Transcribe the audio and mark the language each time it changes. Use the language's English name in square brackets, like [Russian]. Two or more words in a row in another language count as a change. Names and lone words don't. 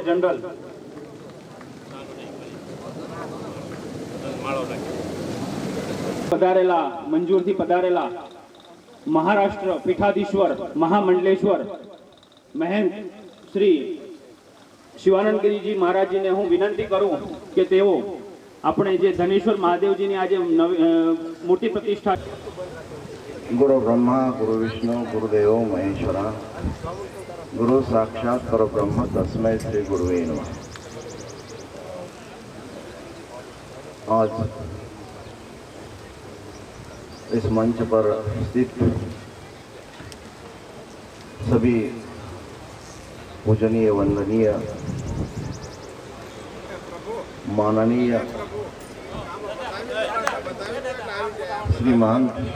[Gujarati] જનરલ પધારેલા મંજૂરથી પધારેલા મહારાષ્ટ્ર પીઠાધીશ્વર મહામંડલેશ્વર મહેંત શ્રી શિવાનંદગીરીજી મહારાજજીને હું વિનંતી કરું કે તેઓ આપણે જે ધનેશ્વર મહાદેવજીની આજે મોટી પ્રતિષ્ઠા [Sanskrit] गुरु ब्रह्मा गुरु विष्णु गुरुदेव महेश्वरा गुरु साक्षात परब्रह्म तस्मै श्री गुरुवे नमः। [Hindi] आज इस मंच पर स्थित सभी पूजनीय वंदनीय माननीय श्रीमान